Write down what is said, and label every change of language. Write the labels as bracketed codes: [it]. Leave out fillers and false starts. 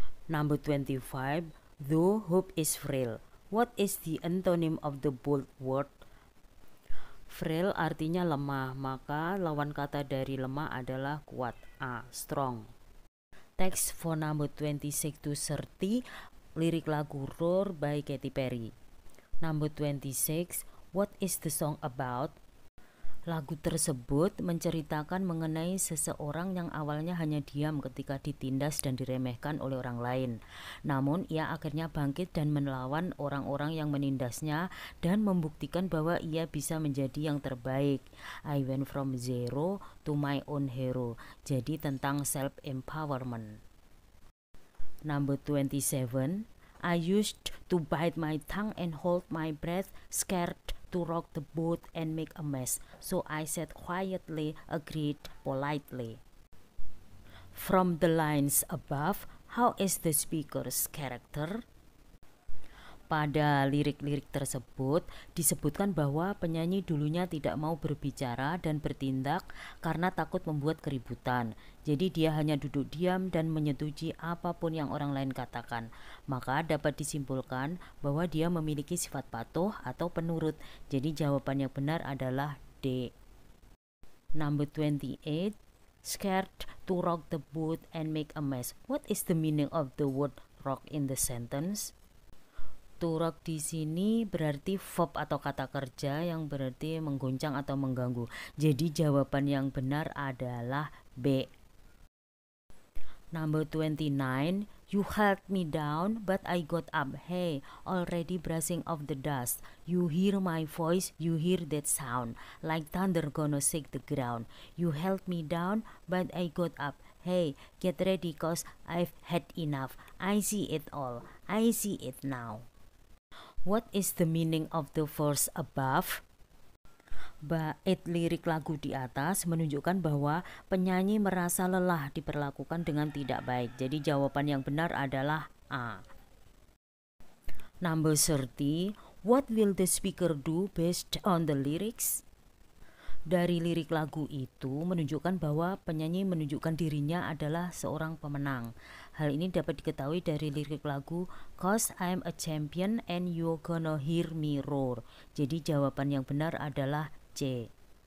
[en] Number 25. Though hope is frail, what is the antonym of the bold word? [id] Frail artinya lemah, maka lawan kata dari lemah adalah kuat. [en] A. Strong. Text for number 26 to 30, [id] lirik lagu [en] Roar by Katy Perry. Number 26. What is the song about? [id] Lagu tersebut menceritakan mengenai seseorang yang awalnya hanya diam ketika ditindas dan diremehkan oleh orang lain. Namun ia akhirnya bangkit dan melawan orang-orang yang menindasnya dan membuktikan bahwa ia bisa menjadi yang terbaik. [en] I went from zero to my own hero. [id] Jadi tentang [en] self-empowerment. Number 27. I used to bite my tongue and hold my breath, scared to rock the boat and make a mess. So I said quietly, agreed politely. From the lines above, how is the speaker's character? [id] Pada lirik-lirik tersebut disebutkan bahwa penyanyi dulunya tidak mau berbicara dan bertindak karena takut membuat keributan. Jadi dia hanya duduk diam dan menyetujui apapun yang orang lain katakan. Maka dapat disimpulkan bahwa dia memiliki sifat patuh atau penurut. Jadi jawaban yang benar adalah D. [en] Number 28. Scared to rock the boat and make a mess. What is the meaning of the word rock in the sentence? [id] To rock di sini berarti verb atau kata kerja yang berarti menggoncang atau mengganggu. Jadi jawaban yang benar adalah B. [en] Number 29. You held me down but I got up. Hey, already brushing off the dust. You hear my voice, you hear that sound. Like thunder gonna shake the ground. You held me down but I got up. Hey, get ready cause I've had enough. I see it all. I see it now. What is the meaning of the verse above? [id] Bait lirik lagu di atas menunjukkan bahwa penyanyi merasa lelah diperlakukan dengan tidak baik. Jadi jawaban yang benar adalah A. [en] Number 30. What will the speaker do based on the lyrics? [id] Dari lirik lagu itu menunjukkan bahwa penyanyi menunjukkan dirinya adalah seorang pemenang. Hal ini dapat diketahui dari lirik lagu [en] Cause I'm a champion and you're gonna hear me roar. [id] Jadi jawaban yang benar adalah C.